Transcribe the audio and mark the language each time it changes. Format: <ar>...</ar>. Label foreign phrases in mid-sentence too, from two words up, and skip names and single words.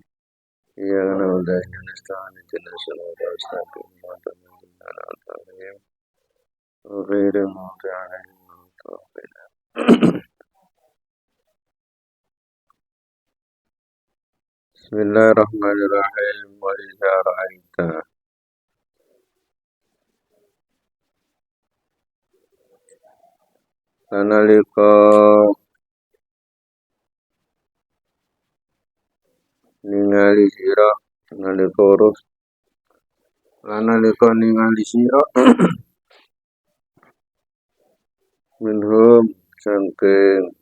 <ar>إياك نعبد وإياك نستعين. اهدنا الصراط المستقيم. أنعمت عليهم غير المغضوب عليهم ولا الضالين. Bismillahirrahmanirrahim. وإذا رأيت</ar> <jv>nalika ningali sira nalika urus lan nalika ningali sira minhum sangking</jv>